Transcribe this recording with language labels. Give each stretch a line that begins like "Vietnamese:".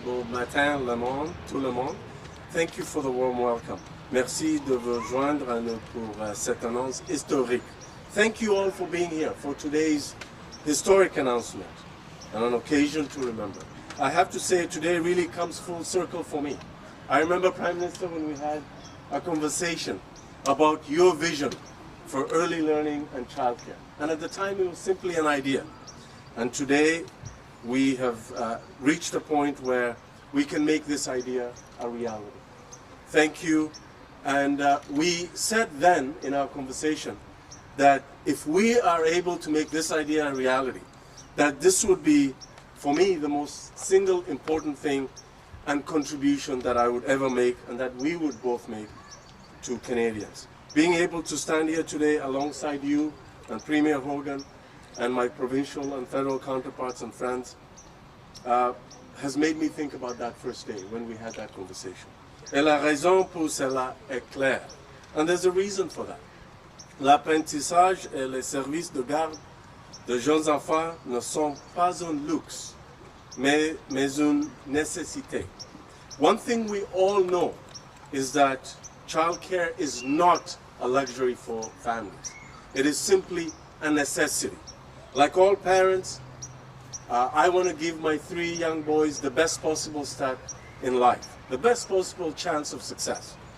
French: Bon matin, le monde, tout le monde.
English: Thank you for the warm welcome.
French: Merci de vous joindre à nous pour cette annonce historique.
English: Thank you all for being here for today's historic announcement and an occasion to remember. I have to say today really comes full circle for me. I remember, Prime Minister, when we had a conversation about your vision for early learning and childcare. And at the time it was simply an idea. And today we have reached a point where we can make this idea a reality. Thank you. And we said then in our conversation that if we are able to make this idea a reality, that this would be, for me, the most single important thing and contribution that I would ever make and that we would both make to Canadians. Being able to stand here today alongside you and Premier Horgan and my provincial and federal counterparts and friends has made me think about that first day when we had that conversation.
French: Et la raison pour cela est claire.
English: And there's a reason for that.
French: L'apprentissage et les services de garde de jeunes enfants ne sont pas un luxe, mais une nécessité.
English: One thing we all know is that childcare is not a luxury for families. It is simply a necessity. Like all parents, I want to give my 3 young boys the best possible start in life, the best possible chance of success.